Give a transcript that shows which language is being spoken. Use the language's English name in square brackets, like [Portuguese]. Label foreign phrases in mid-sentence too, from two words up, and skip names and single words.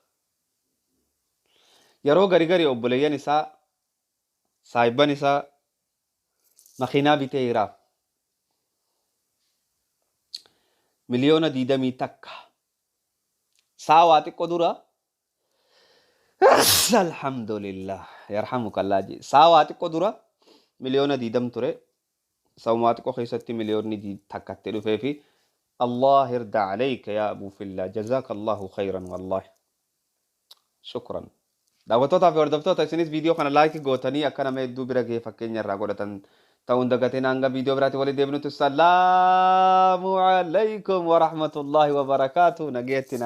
[Oromo] Yeroo gari obboleeyyan isaa saahiban isaa makiinaa biteera miliyoona 21 saawaa xiqqoo dura [Arabic] الحمد لله يرحمك الله [Oromo] je saawaa xiqqoo dura miliyoona 20 ture sawmaa xiqqoo keessatti miliyoonni takkatti dhufee fi [Arabic] الله يرضى عليك يا أبو فيلا جزاك الله خيرا والله شكرا [Oromo] daawwattoota fi hordoftoota isinis viidiyoo kana laayikii gootanii akka nama hedduu bira ga'ee fakkeenya irraa godhatan ta'uun dagateen hanga viidiyoo biraatti walitti deebinutti [Arabic] السلام عليكم ورحمة الله وبركاته [Oromo] nageettiin